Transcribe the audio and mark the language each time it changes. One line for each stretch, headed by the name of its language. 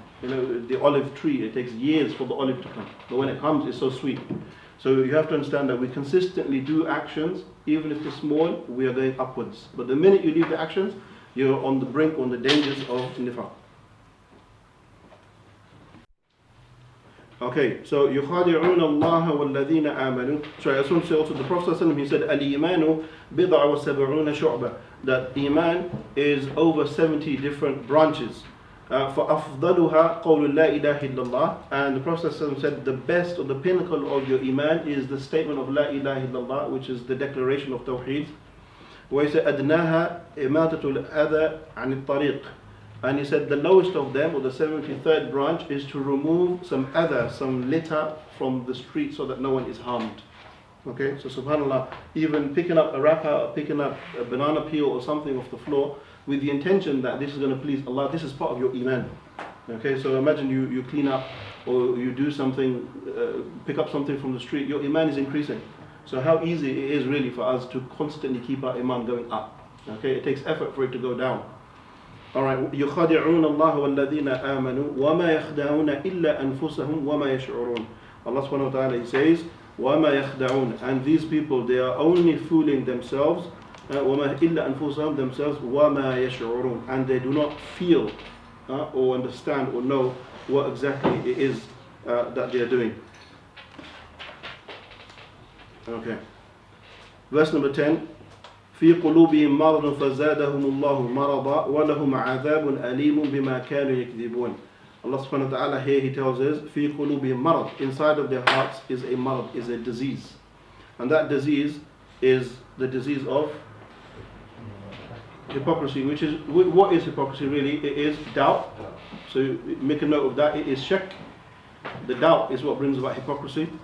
English: The olive tree, it takes years for the olive to come. But when it comes, it's so sweet. So you have to understand that we consistently do actions, even if they're small, we are going upwards. But the minute you leave the actions, you're on the brink, on the dangers of nifaq. Okay, so
Arabic: يُخَادِعُونَ اللَّهَ وَالَّذِينَ آمَنُوا.
English: Sorry, I just want to say also, the Prophet ﷺ, he said,
Arabic: الْإِيمَانُ بِضْعَ وَسَبْعُونَ شُعْبَةً.
English: That Iman is over 70 different branches.
Arabic: فَأَفْضَلُهَا قَوْلُ لَا إِلَهِ إِلَّا اللَّهِ.
English: And the Prophet ﷺ said, the best or the pinnacle of your Iman is the statement of La ilaha illallah, which is the declaration of Tawheed. Where he said,
Arabic: أَدْنَاهَا إِمَاتَةُ الْأَذَى عَنِ الطَّرِيقِ.
English: And he said the lowest of them, or the 73rd branch, is to remove some other, some litter from the street so that no one is harmed. Okay, so subhanAllah, even picking up a wrapper, or picking up a banana peel or something off the floor with the intention that this is going to please Allah, this is part of your Iman. Okay, so imagine you clean up or you do something, pick up something from the street, your Iman is increasing. So how easy it is really for us to constantly keep our Iman going up. Okay, it takes effort for it to go down.
Arabic: Alright, يُخَادِعُونَ اللَّهَ وَالَّذِينَ آمَنُوا وَمَا يَخْدَعُونَ إِلَّا أَنفُسَهُمْ وَمَا يَشْعُرُونَ.
English: Allah subhanahu wa ta'ala, he says,
Arabic: وَمَا يَخْدَعُونَ.
English: And these people, they are only fooling themselves,
Arabic: وَمَا إِلَّا أَنفُسَهُمْ,
English: themselves,
Arabic: وَمَا يَشْعُرُونَ.
English: And they do not feel or understand or know what exactly it is that they are doing. Okay. Verse number 10.
Arabic: في قلوبهم مرض فزادهم الله مرضا ولهم عذاب أليم بما كانوا يكذبون.
English: Allah subhanahu wa ta'ala here, he tells us,
Arabic: في قلوبهم مرض.
English: Inside of their hearts is a marad, is a disease. And that disease is the disease of hypocrisy, which is, what is hypocrisy really? It is doubt. So make a note of that. It is shak. The doubt is what brings about hypocrisy.